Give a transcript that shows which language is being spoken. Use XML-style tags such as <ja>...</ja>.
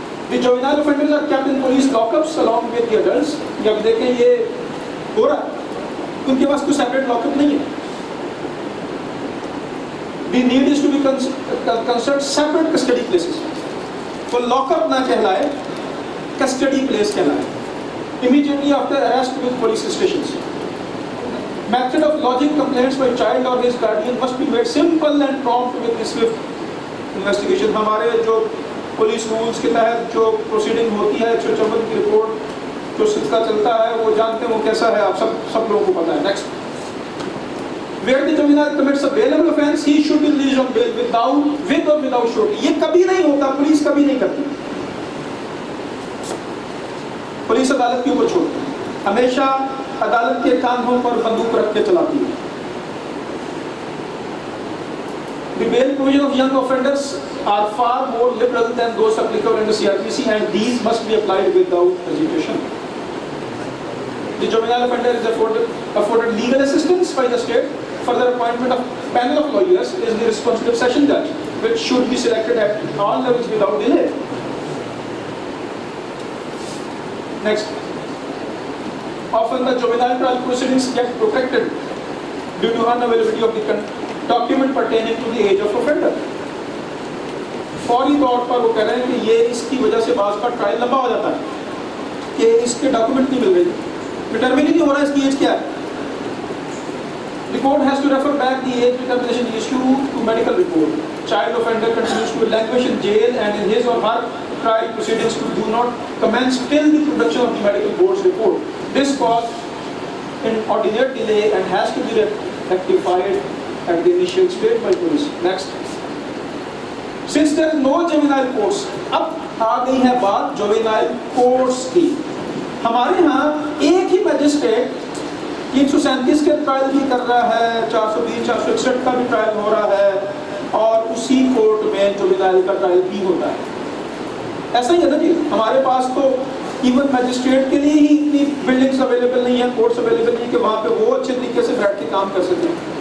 <en>The juvenile offenders are kept in police lockups along with the adults.</en> <hi>जब देखें ये हो रहा है, उनके पास कोई सेपरेट लॉकअप नहीं है.</hi> <en>The need is to be considered separate custody places.</en> <hi>तो लॉकअप ना कहलाए, कस्टडी प्लेस कहलाए.</hi> <en>Immediately after arrest with police stations. Method of lodging complaints by child or his guardian must be made simple and prompt with swift investigation.</en> <hi>हमारे जो police rules के तहत जो proceeding होती है 154 की रिपोर्ट जो सिलसिला चलता है वो जानते हैं वो कैसा है, आप सब लोगों को पता है.</hi> <en>Next, where the juvenile commits a bailable offence, he should be released on bail with or without surety.</en> <hi>ये कभी नहीं होता, पुलिस कभी नहीं करती. पुलिस अदालत के ऊपर छोड़ती है, हमेशा अदालत के कांधों पर बंदूक रख के चलाती है.</hi> <en>The bail provision of young offenders are far more liberal than those applicable under CRPC and these must be applied without hesitation. The juvenile offender is afforded legal assistance by the state. Further appointment of panel of lawyers is the responsibility of session judge, which should be selected at all levels without delay. Next, often the juvenile trial proceedings get protected due to unavailability of the document pertaining to the age of offender.</en> <hi>फौरी तौर पर वो कह रहे हैं कि ये इसकी वजह से बाज़ का ट्रायल लंबा हो जाता है कि इसके डॉक्यूमेंट नहीं मिल रहे, डिटरमिन ही नहीं हो रहा इसकी एज क्या है.</hi> <en>The court has to refer back the age determination issue to medical report. Child offender continues to languish in jail and in his or her trial proceedings do not commence till the production of the medical board's report. This caused an ordinary delay and has to be rectified at the initial stage by police. Next, since there is no juvenile courts,</en> <hi>अब आ गई है बात</hi> <en>juvenile courts की.</en> <hi>हमारे यहाँ एक ही magistrate 337 के trial भी कर रहा है, 420, 461 का भी ट्रायल हो रहा है और उसी कोर्ट में जुवेनाइल का ट्रायल भी होता है. ऐसा ही है ना जी. हमारे पास तो इवन मैजिस्ट्रेट के लिए ही इतनी बिल्डिंग्स अवेलेबल नहीं है, कोर्ट्स अवेलेबल नहीं है कि वहाँ पे वो अच्छे तरीके से बैठ के काम कर सकें.</hi>